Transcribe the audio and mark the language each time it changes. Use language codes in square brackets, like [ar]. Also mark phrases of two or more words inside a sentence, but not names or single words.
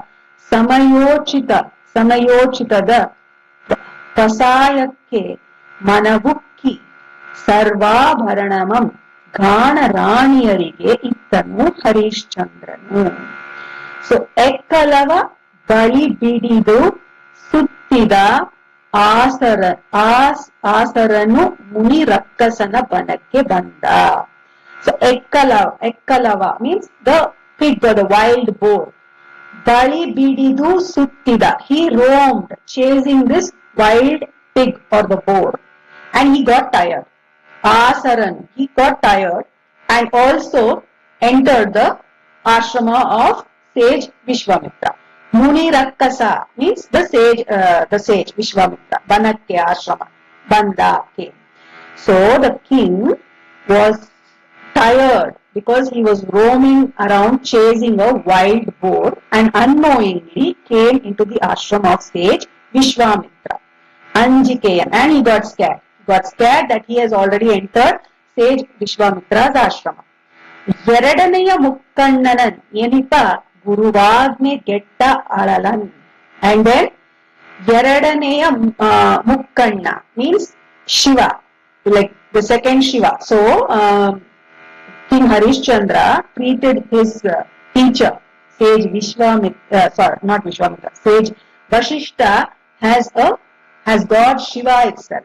[kn] ಸಮಯೋಚಿತದ ಪ್ರಸಾಯಕ್ಕೆ ಮನವುಕ್ಕಿ ಸರ್ವಾಭರಣಮಂ ಗಾಣ ರಾಣಿಯರಿಗೆ ಇತ್ತನು ಹರಿಶ್ಚಂದ್ರನು. ಸೊ ಎಕ್ಕಲವ ಬಳಿ ಬಿಡಿದು ಸುತ್ತಿದ ಆಸರನು ಮುನಿ ರಕ್ಕಸನ ಬನಕ್ಕೆ ಬಂದ. [en] So ekkalava means the pig or the wild boar. [kn] ಬಳಿ ಬಿಡಿದು ಸುತ್ತಿದ, [en] he roamed chasing this wild pig or the boar, and he got tired. Asaran, he got tired and also entered the ashrama of sage Vishwamitra. Muni Rakkasa means the sage Vishwamitra. [kn] ಬನಕ್ಕೆ ಆಶ್ರಮ, ಬಂದ [en] came. So the king was tired because he was roaming around chasing a wild boar and unknowingly came into the ashram of sage Vishwamitra. Anjikeyan, and he got scared. He got scared that he has already entered sage Vishwamitra's ashrama. [kn] ಎರಡನೆಯ ಮುಕ್ಕಣ್ಣನನ್ ಎನಿಪ ಗುರುವಗ್ನಿ ಗೆತ್ತ ಅಳಲನ್. [en] And then [kn] ಎರಡನೆಯ ಮುಕ್ಕಣ್ಣ [en] means Shiva, like the second Shiva. So King Harishchandra treated his teacher, sage sage Vashishta as God Shiva itself.